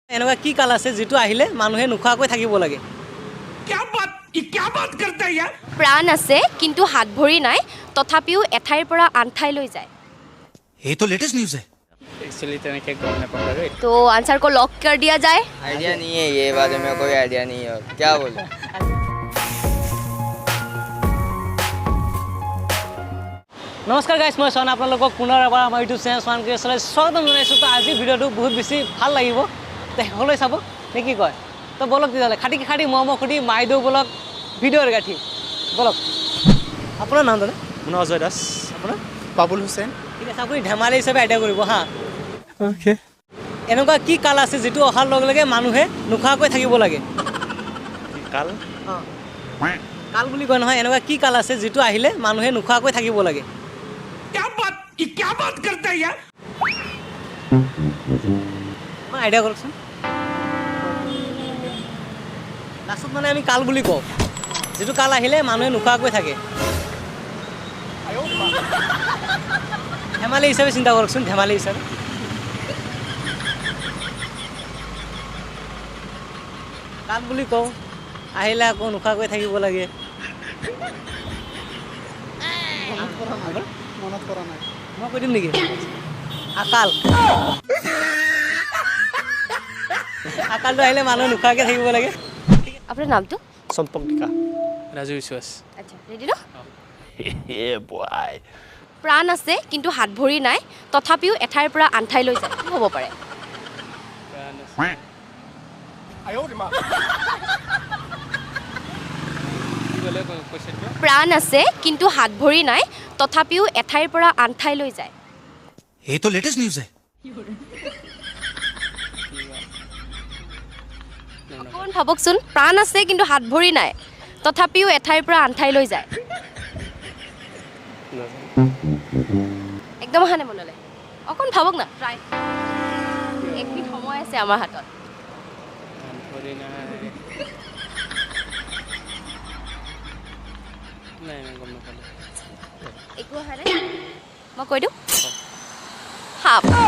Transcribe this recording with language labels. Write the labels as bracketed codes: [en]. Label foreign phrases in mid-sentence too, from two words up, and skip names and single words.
[as] এনেকুৱা কি কাল আছে যিটো আহিলে মানুহে নোখোৱাকৈ থাকিব লাগে? [hi] क्या बात करता है यार? [as] প্ৰাণ আছে কিন্তু হাত ভৰি নাই তথাপিও এঠাইৰ পৰা আন ঠাইলৈ যায়। [hi] ये तो [en] latest news [hi] है। एक्चुअली तरीके को मैं पकड़ रही तो आंसर को लॉक कर दिया जाए। आइडिया नहीं है, ये बारे में कोई आइडिया नहीं है, क्या बोले। [as] নমস্কাৰ গাইছ, মই চন আপোনালোকক পুনৰ এবাৰ আমাৰ [en] YouTube channel [as] চন ক্ৰিয়েশ্যনলৈ স্বাগতম জনাইছোঁ। তো আজি ভিডিঅ'টো বহুত বেছি ভাল লাগিব, তো শেষলৈ চাব নে কি কয়? তো বলক তেতিয়াহ'লে খাটি খাটি মৰম খুটি মাৰি দিওঁ বলক ভিডিঅ'ৰ গাঠি বলক। আপোনাৰ নামটো নে? मुना अजय दास আপোনাৰ? बाबुल हुसैन। ঠিক আছে, আপুনি ধেমালি হিচাপে আইডিয়া কৰিব হা। ओके এনেকুৱা কি কাল আছে যিটো অহাৰ লগে লগে মানুহে নোখোৱাকৈ থাকিব লাগে? काल অঁ, কাল বুলি কয় নহয়, এনেকুৱা কি কাল আছে যিটো আহিলে মানুহে নোখোৱাকৈ থাকিব লাগে? [hi] क्या बात करता है यार? [as] মই আইডিয়া কৰকচোন। লাষ্টত মানে আমি কাল বুলি কওঁ যিটো কাল আহিলে মানুহে নোখোৱাকৈ থাকে। ধেমালি হিচাপে চিন্তা কৰকচোন, ধেমালি হিচাপে। কাল বুলি কওঁ, আহিলে আকৌ নোখোৱাকৈ থাকিব লাগে। মনত কৰা নাই। মই কৈ দিম নেকি? আকাল। আকালটো আহিলে মানুহে নোখোৱাকৈ থাকিব লাগে। আপোনাৰ নামটো? सम्पक टिका राजू विश्वास। আচ্ছা, ৰেডি ন? প্ৰাণ আছে কিন্তু হাত ভৰি নাই তথাপিও এঠাইৰ পৰা আন ঠাইলৈ যায়, কি হ'ব পাৰে? প্ৰাণ আছে কিন্তু হাত ভৰি নাই তথাপিও এঠাইৰ পৰা আন ঠাইলৈ যায়। [hi] ये तो [en] latest news [hi] है। [as] অকণমান ভাবকচোন, প্ৰাণ আছে কিন্তু হাত ভৰি নাই তথাপিও এঠাইৰ পৰা আন ঠাইলৈ যায়। একদম অহা নাই মনলৈ, অকণ ভাবক না, ট্ৰাই। 1 মিনিট সময় আছে আমাৰ হাতত। একো অহা নাই, মই কৈ দিওঁ সাপ।